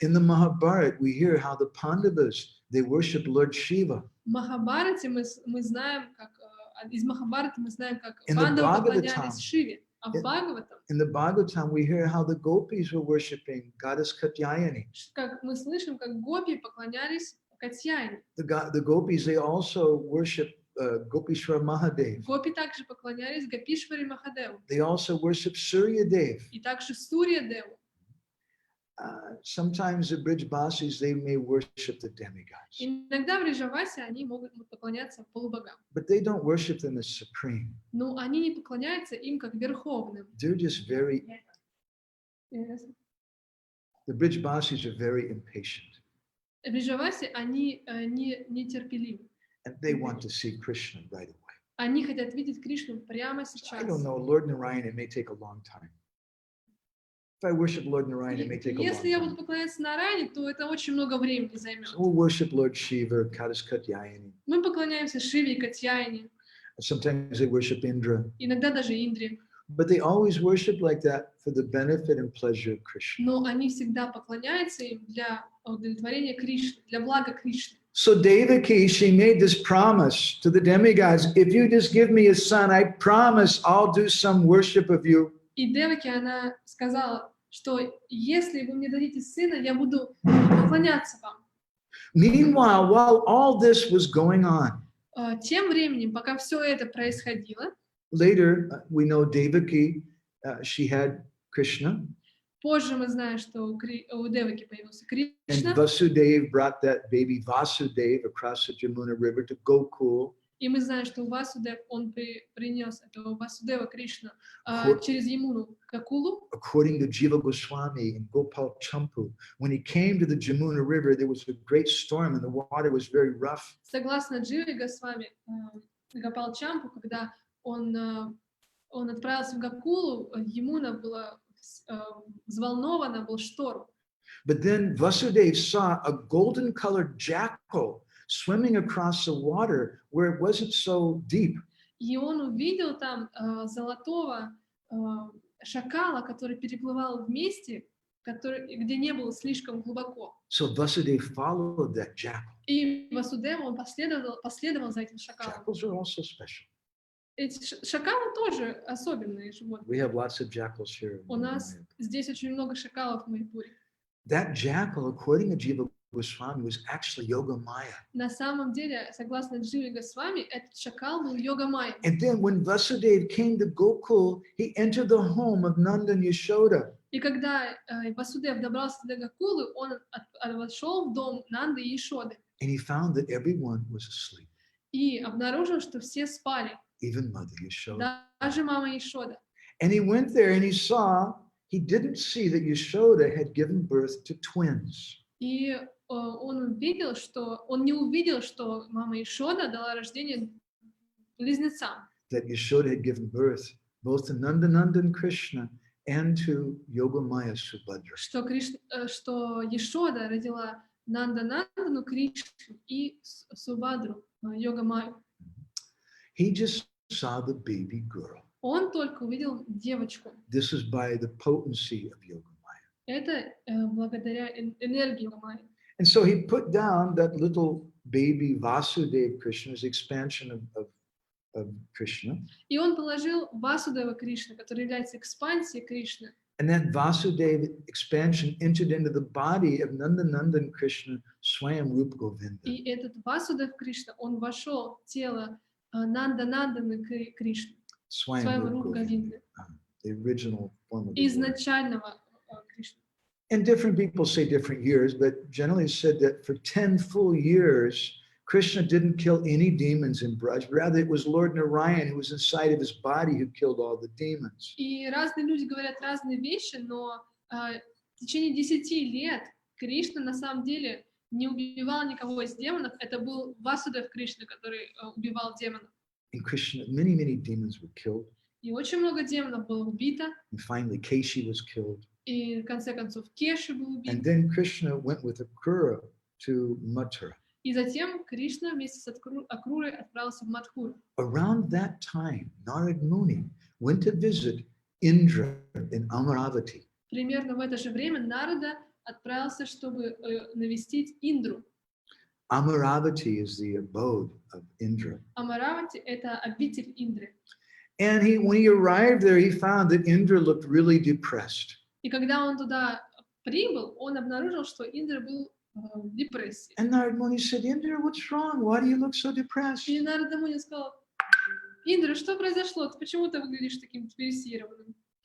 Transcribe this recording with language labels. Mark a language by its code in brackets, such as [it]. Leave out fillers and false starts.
[en] In the Mahabharata, we hear how the Pandavas, they worship Lord Shiva. [ru] В Махабхарате мы знаем, как из Махабхараты мы знаем, как [en] In the [ru] пандавы [en] Bhagavatam, [ru] поклонялись Шиве, а в Бхагаватам, [en] in the Bhagavatam, we hear how the gopis were worshiping goddess Katyayani. [ru] как мы слышим, как гопи поклонялись Катьяйне. [en] The gopis, they also worship Gopishwar Mahadev. [ru] Гопи также поклонялись Гопишваре Махадеву [en] They also worship Surya Dev. [ru] и также Сурья Деву. [en] Sometimes the Brijbasis, they may worship the demigods, [ru] Иногда в Вриджавасе они могут поклоняться полубогам, [en] but they don't worship them as supreme. [ru] но они не поклоняются им как верховным. [en] They're just very, the Brijbasis are very impatient, [ru] В Вриджавасе они нетерпеливы. [en] and they want to see Krishna right away. [ru] Они хотят видеть Кришну прямо [en] I [ru] сейчас. [en] don't know, Lord Narayan, it may take a long time. If I worship Lord Narayan, it may take a long [ru] Если я буду [en] time. [ru] поклоняться Нарайне, то это очень много времени займет. [en] So we'll worship Lord Shiva, Goddess Katyayani. [ru] Мы поклоняемся Шиве и Катьяйне, [en] Sometimes they worship Indra, [ru] иногда даже Индре, [en] but they always worship like that for the benefit and pleasure of Krishna. [ru] но они всегда поклоняются им для удовлетворения Кришны, для блага Кришны. [en] So Devaki, she made this promise to the demigods, if you just give me a son, I promise I'll do some worship of you. [ru] И Деваки, она сказала, что если вы мне дадите сына, я буду поклоняться вам. [en] Meanwhile, while all this was going on, [ru] Тем временем, пока все это происходило, [en] later we know Devaki, she had Krishna, [ru] позже мы знаем, что у Деваки появился [en] and [ru] Кришна, [en] Vasudev brought that baby Vasudev across the Jamuna River to Gokul. [ru] и мы знаем, что Васудев, он принес этого Васудева Кришну Вот. через Ямуну к Акулу. [en] According to Jiva Goswami and Gopal Champu, when he came to the Jamuna River, there was a great storm and the water was very rough. [ru] Согласно Дживе Госвами, Гопал Чампу, когда он отправился в Гакулу, Ямуна была взволнована, был шторм. [en] But then Vasudev saw a golden colored jackal swimming across the water where it wasn't so deep. [ru] И он увидел там золотого шакала, который переплывал в месте, где не было слишком глубоко. [en] So Vasudev followed that jackal. [ru] И Васудева, он последовал за этим шакалом. [en] Jackals are also special. [ru] Эти шакалы тоже особенные животные. [en] We have lots of jackals here. [ru] У нас здесь очень много шакалов в Майпуре. [en] That jackal, according to Jiva Goswami, was actually Yoga Maya. [ru] На самом деле, согласно Дживе Госвами, этот шакал был Йога Майя. [en] And then when Vasudev came to Gokul, he entered the home of Nanda and Yashoda. [ru] И когда Васудев добрался до Гакулы, он вошел в дом Нанды и Ешоды [en] And he found that everyone was asleep, [ru] и обнаружил, что все спали, [en] even Mother Yashoda. [ru] даже мама Ешода. [en] And he went there and he didn't see that Yashoda had given birth to twins. [ru] И он не увидел, что мама Ешода дала рождение близнецам. [en] That Yashoda had given birth both to Nandananda and Krishna and to Yogamaya Subhadra. [ru] Что Ешода родила Нандану, Кришну и Субадру, Йога Майю. [en] He just saw the baby girl. [ru] Он только увидел девочку. [en] This is by the potency of Yogamaya. [ru] Это благодаря энергии Йога Майи. [en] And so he put down that little baby Vasudev Krishna's expansion of Krishna. [ru] И он положил Васудева Кришны, который является экспансией Кришны. [en] And that Vasudev expansion entered into the body of Nandanandan Krishna, Swayam Rup Govinda. [ru] И этот Васудев Кришна, он вошел в тело Нанданы Кришны, [en] Swayam Rup [ru] Руп [en] Govinda, [ru] Говинды, [en] the original form of the word. [ru] изначального Кришны. [en] And different people say different years, but generally it's said that for 10 full years, Krishna didn't kill any demons in Braj. Rather, it was Lord Narayan who was inside of his body who killed all the demons. [ru] И разные люди говорят разные вещи, но в течение 10 лет Кришна на самом деле не убивал никого из демонов. Это был Васудев Кришна, который убивал демонов. [en] In Krishna, many, many demons were killed. [ru] И очень много демонов было убито. [en] And finally, Keshi was killed. [ru] И в конце концов Кеши был убит. [en] And then Krishna went with Akrura to Mathura. [ru] И затем Кришна вместе с Акрурой отправился в Мадхуру. [en] Around that time, Narad Muni went to visit Indra in Amaravati. [ru] Примерно в это же время Нарада отправился, чтобы навестить Индру. [en] Amaravati is the abode of Indra. [ru] Амаравати — это обитель Индры. [en] And when he arrived there, he found that Indra looked really depressed. [ru] И когда он туда прибыл, он обнаружил, что Индра был в депрессии. [en] And Narad Muni said, Indra, what's wrong? Why do you look so depressed? [ru] И Нарада Муни сказал: Индра, что произошло? Почему ты выглядишь таким депрессированным?